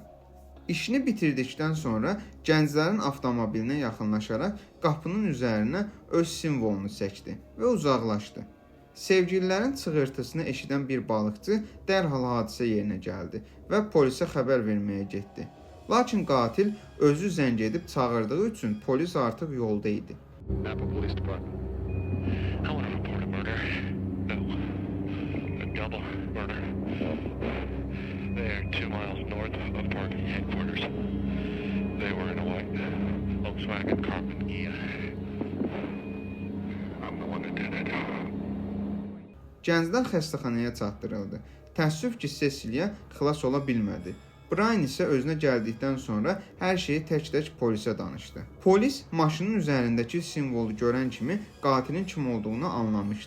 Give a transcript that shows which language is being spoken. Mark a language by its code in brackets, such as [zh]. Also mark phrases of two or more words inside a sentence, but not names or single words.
[az] İşini bitirdikdən sonra gənclərin avtomobilinə yaxınlaşaraq qapının üzərinə öz simvolunu çəkdi və uzaqlaşdı. Sevgililərin çığırtısını eşidən bir balıqçı dərhal hadisə yerinə gəldi və polisə xəbər verməyə getdi. Lakin qatil özü zəng edib çağırdığı üçün polis artıq yolda idi. [en] Napa Police Department. I want to report a murder. No, a double murder. They are 2 miles north of parking headquarters. They were in a white Volkswagen Carmen Ghia. I'm the one that did it. [az] Gənclər xəstəxanaya çatdırıldı. Təəssüf ki, Cecilia xilas ola bilmədi. Brian isə özünə gəldikdən sonra hər şeyi tək-tək polisə danışdı. Polis maşının üzərindəki simvolu görən kimi qatilin kim olduğunu anlamışdı.